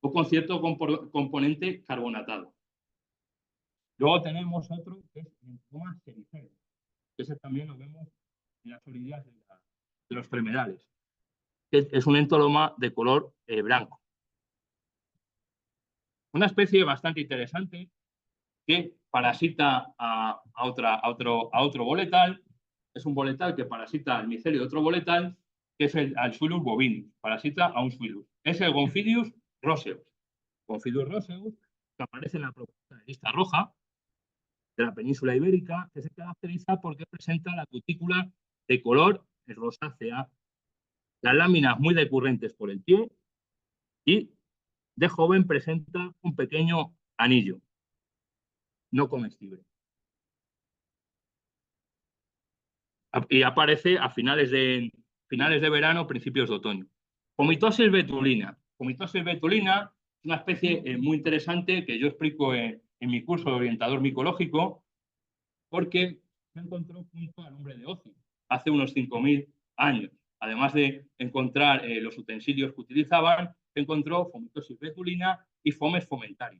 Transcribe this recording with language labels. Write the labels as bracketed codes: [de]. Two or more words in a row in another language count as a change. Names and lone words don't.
[es] o con cierto componente carbonatado. Luego tenemos otro que es el linfoma sericeo, que ese también lo vemos en las orillas de los tremedales, que es un entoloma de color blanco. Una especie bastante interesante que parasita a otro boletal, es un boletal que parasita al micelio de otro boletal, que es el Suilus bovinus, parasita a un Suilus. Es el Gomphidius roseus. Gomphidius roseus, que aparece en la propuesta de lista roja de la península ibérica, que se caracteriza porque presenta la cutícula de color rosácea, las láminas muy decurrentes por el pie y de joven presenta un pequeño anillo no comestible. Y aparece a finales de verano, principios de otoño. Comitosis betulina. Comitosis betulina es una especie muy interesante que yo explico en mi curso de orientador micológico, porque se encontró junto al hombre de Ocio hace unos 5.000 años. Además de encontrar los utensilios que utilizaban, se encontró fomitosis betulina y fomes fomentarios.